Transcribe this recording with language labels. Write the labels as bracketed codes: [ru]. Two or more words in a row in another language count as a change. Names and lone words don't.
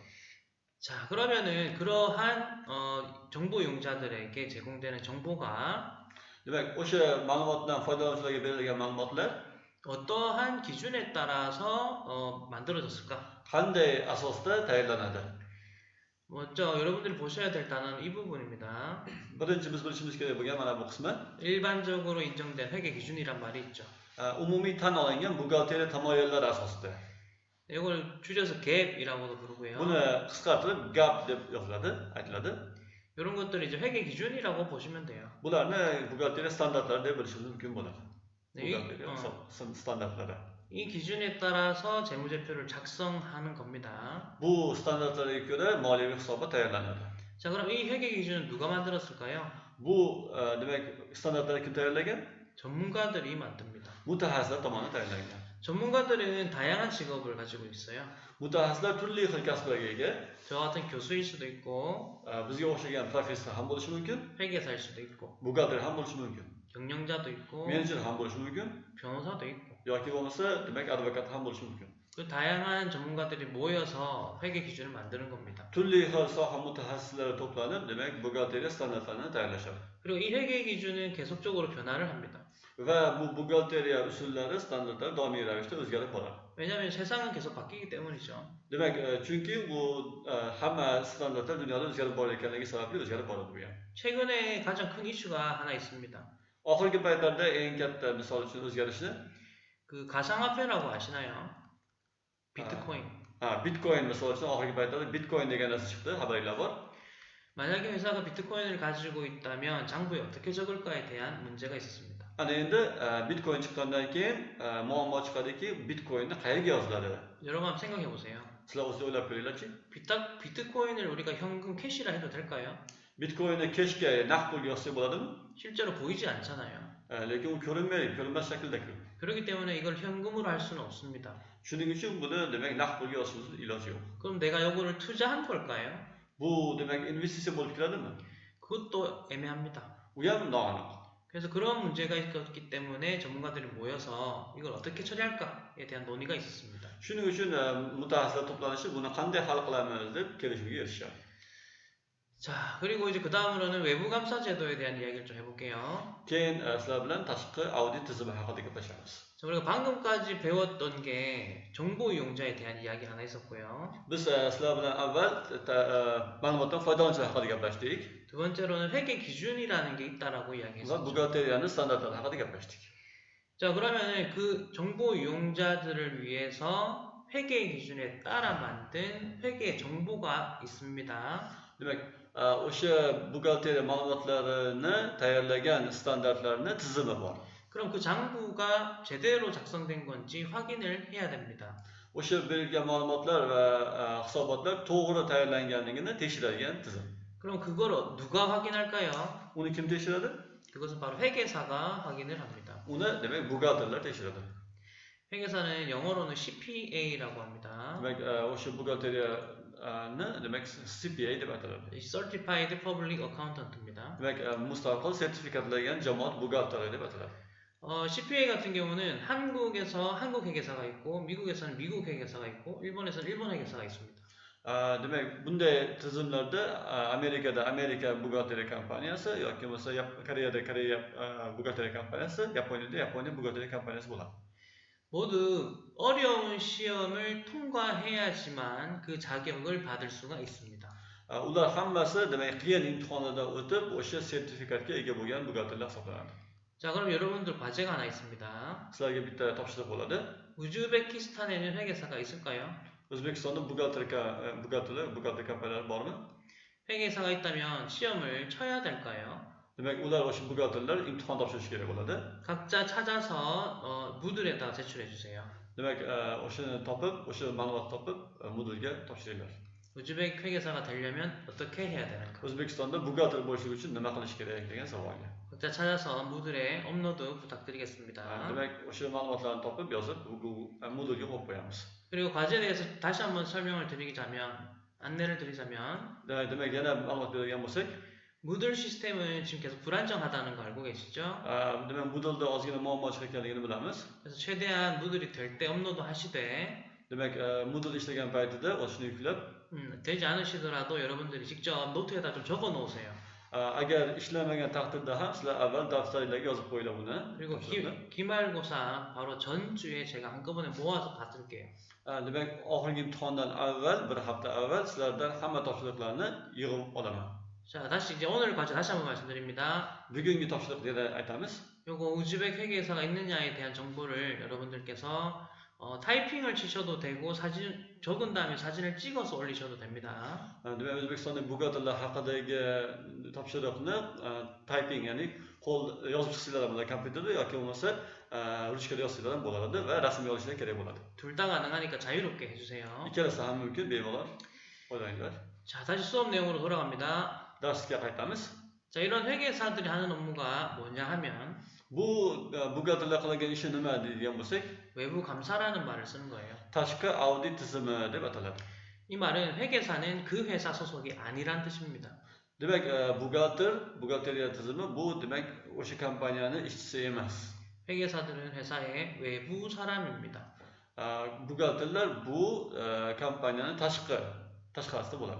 [ko] 자, 그러면은 그러한 정보 이용자들에게 제공되는 정보가 [uz] Demak, o'sha ma'lumotdan foydalanuvchilarga berilgan ma'lumotlar [ko] 어떠한 기준에 따라서 만들어졌을까? [uz] qanday asosda tayyorlanadi? [ko] 먼저 여러분들이 보셔야 될 단어는 이 부분입니다. [uz] Birinchi biz bilishimiz kerak bo'lgan mana bu qismi [ko] 일반적으로 인정된 회계 기준이란 말이 있죠. [uz] umumiy tan olingan buxgalteriya tamoyillari asosida. [ko] 이걸 줄여서 갭이라고도 부르고요. [uz] Buni qisqartirib gap deb yoziladi, aytiladi. [ko] 이런 것들을 이제 회계 기준이라고 보시면 돼요. [uz] Bularni buxgalteriya standartlari deb bilishimiz mumkin bo'ladi. [ko] 네, [uz] Buxgalteriya standartlari. [ko] 이 기준에 따라서 재무제표를 작성하는 겁니다. [uz] Bu standartlarga ko'ra moliyaviy hisobot tayyorlanadi. [ko] 자, 그럼 이 회계 기준은 누가 만들었을까요? [uz] Bu demak standartlarni kim tayyorlagan? [ko] 전문가들이 만듭니다. [uz] Mutaxassislar tomonidan tayyorlangan. [ko] 전문가들은 다양한 직업을 가지고 있어요. [uz] Mutaxassislar turli xil kasblarga ega. [ko] 저 같은 교수일 수도 있고, [uz] Bizga o'xshagan professor ham bo'lishi mumkin, [ko] 회계사일 수도 있고, [uz] buxgalter ham bo'lishi mumkin, [ko] 경영자도 있고, [uz] menejer ham bo'lishi mumkin, [ko] 변호사도 있고, [uz] yoki bo'lmasa demak advokat ham bo'lishi mumkin. [ko] 그 다양한 전문가들이 모여서 회계 기준을 만드는 겁니다. [uz] Turli xil soha mutaxassislari to'planib, demak buxgalteriya standartlarini tayyorlashadi. [ko] 그리고 이 회계 기준은 계속적으로 변화를 합니다. [uz] Va bu buxgalteriya usullari, standartlari doimiy ravishda o'zgarib boradi. [ko] 왜냐하면 세상은 계속 바뀌기 때문이죠. [uz] Demak, chunki bu hamma standartlar dunyoda o'zgarib borayotganligi sababli o'zgarib boradi bu ham. [ko] 최근에 가장 큰 이슈가 하나 있습니다. [uz] Oxirgi paytlarda eng katta misol uchun o'zgarishni [ko] 그 가상화폐라고 아시나요? 비트코인. [uz] Bitcoin misol uchun oxirgi paytlarda Bitcoin degan narsa chiqdi, xabaringlar bor. [ko] 만약에 회사가 비트코인을 가지고 있다면 장부에 어떻게 적을까에 대한 문제가 있었습니다. [uz] Ana endi Bitcoin chiqqandan keyin muammo chiqadiki, Bitcoinni qayerga yoziladi? [ko] 여러분 한번 생각해 보세요. [uz] Sizlar o'zi o'ylab ko'ringlarchi. [ko] 비트코인을 우리가 현금 캐시라 해도 될까요? [uz] Bitcoinni keshga naqd pulga yozsak bo'ladimi? [ko] 실제로 보이지 않잖아요. [uz] Lekin u ko'rinmas shaklda-ku. [ko] 그렇기 때문에 이걸 현금으로 할 수는 없습니다. [uz] Shuning uchun buni demak naqd pulga yozishimiz iloji yo'q. [ko] 그럼 내가 요거를 투자한 걸까요? [uz] Bu demak investitsiya bo'lib kiradimi? [ko] 그것도 애매합니다. [uz] U ham noaniq. [ko] 그래서 그런 문제가 있었기 때문에 전문가들이 모여서 이걸 어떻게 처리할까에 대한 논의가 있었습니다. [uz] Shuning uchun mutaxassislar to'planishib buni qanday hal qilamiz deb kelishuvga erishishadi. [ko] 자, 그리고 이제 그 다음으로는 외부 감사 제도에 대한 이야기를 좀 해볼게요. [uz] Keyin sizlar bilan tashqi audit tizimi haqida gaplashamiz. [ko] 자, 우리가 방금까지 배웠던 게 정보 이용자에 대한 이야기 하나 있었고요. [uz] Biz sizlar bilan avval ma'lumotdan foydalanuvchilar haqida gaplashdik [ko] 두 번째로는 회계 기준이라는 게 있다라고 [uz] va [ko] 이야기했었죠. [uz] buxgalteriyaning standartlari haqida gaplashdik. [ko] 자, 그러면 그 정보 이용자들을 위해서 회계 기준에 따라 만든 회계 정보가 있습니다. [uz] Demak, o'sha buxgalteriya ma'lumotlarini tayyorlagan standartlarning tizimi bor. [ko] 그럼 그 장부가 제대로 작성된 건지 확인을 해야 됩니다. [uz] O'sha berilgan ma'lumotlar va hisobotlar to'g'ri tayyorlanganligini tekshiradigan tizim. [ko] 그럼 그걸 누가 확인할까요? [uz] Uni kim tekshiradi? [ko] 그것은 바로 회계사가 확인을 합니다. [uz] Uni demak buxgalterlar tekshiradi. [ko] 회계사는 영어로는 CPA라고 합니다. [uz] Demak, o'sha buxgalteriyani demak CPA deb ataladi. [en] Certified Public Accountant입니다. [uz] Demak, mustaqil sertifikatlangan jamoat buxgalteri deb ataladi. [ko] CPA 같은 경우는 한국에서 한국 회계사가 있고 미국에서는 미국 회계사가 있고 일본에서는 일본 회계사가 있습니다. [uz] Demak, bunday tizimlarda Amerikada Amerika buxgalteriya kompaniyasi yoki bo'lmasa Koreyada Koreya buxgalteriya kompaniyasi, Yaponiyada Yaponiya buxgalteriya kompaniyasi bo'ladi. [ko] 모두 어려운 시험을 통과해야지만 그 자격을 받을 수가 있습니다. [uz] Ular hammasi demak qiyin imtihonlardan o'tib o'sha sertifikatga ega bo'lgan buxgalterlar hisoblanadi. [ko] 자, 그럼 여러분들 과제가 하나 있습니다. [uz] Sizlarga bitta topshiriq bo'ladi. [ko] 우즈베키스탄에는 회계사가 있을까요? [uz] O'zbekistonda buxgalter kompaniyalari bormi? [ko] 회계사가 있다면 시험을 쳐야 될까요? [uz] Demak, ular o'sha buxgalterlar imtihon topshirishi kerak bo'ladi. [ko] 각자 찾아서 무들에다가 제출해 주세요. [uz] Demak, o'shani topib, o'sha ma'lumotni topib, mudulga topshiringlar. [ko] 우즈벡 회계사가 되려면 어떻게 해야 되는가? [uz] O'zbekistonda buxgalter bo'lish uchun nima qilish kerak degan savolga. [ko] 각자 찾아서 무들에 업로드 부탁드리겠습니다. [uz] Demak, o'sha ma'lumotlarni topib, yozib, mudulga qo'yib qo'yamiz. [ko] 그리고 과제에 대해서 다시 한번 설명을 드리자면, 안내를 드리자면, [uz] Demak, yana ma'lumot beradigan bo'lsak, [ko] 무들 시스템은 지금 계속 불안정하다는 거 알고 계시죠? [uz] demak, mudulda ozgina muammo chiqayotganligini bilamiz. [ko] 그래서 최대한 무들이 될 때 업로드 하시되, [uz] Demak, mudul ishlagan paytida o'shani yuklab, [ko] 되지 않으시더라도 여러분들이 직접 노트에다 좀 적어 놓으세요. [uz] agar ishlamagan taqdirda ham sizlar avval daftaringlarga yozib qo'yinglar buni. [ko] 그리고 기말고사 바로 전주에 제가 한꺼번에 모아서 받을게요. [uz] Demak, oxirgi imtihondan avval, bir hafta avval sizlardan hamma topshiriqlarni yig'ib olaman. [ko] 자, 다시 이제 오늘 과제 다시 한번 말씀드립니다. [uz] Bugungi topshiriq yana aytamiz. [ko] 요거 우즈벡 회계사가 있느냐에 대한 정보를 여러분들께서 타이핑을 치셔도 되고 사진 적은 다음에 사진을 찍어서 올리셔도 됩니다. [uz] Demak, O'zbekistonda buxgalterlar haqidagi topshiriqni typing, ya'ni qo'l yozib chiqsanglar ham bo'ladi kompyuterda yoki bo'lmasa ruchkada yozsanglar ham bo'ladi va rasmiy olishlar kerak bo'ladi. [ko] 둘 다 가능하니까 자유롭게 해주세요. [uz] Ikkalasi ham mumkin, bemalol foydalaninglar. [ko] 자, 다시 수업 내용으로 돌아갑니다. [uz] Darsga qaytamiz. [ko] 자, 이런 회계사들이 하는 업무가 뭐냐 하면 [uz] Bu buxgalterlar qilgan ishi nima deydigan bo'lsak, [ko] 외부 감사라는 말을 쓰는 거예요. [uz] tashqi audit tizimi deb ataladi. [ko] 이 말은 회계사는 그 회사 소속이 아니란 뜻입니다. [uz] Demak, buxgalteriya tizimi bu demak o'sha kompaniyaning ishchisi emas. [ko] 회계사들은 회사의 외부 사람입니다. [uz] Buxgalterlar bu kompaniyaning tashqarisida bo'ladi.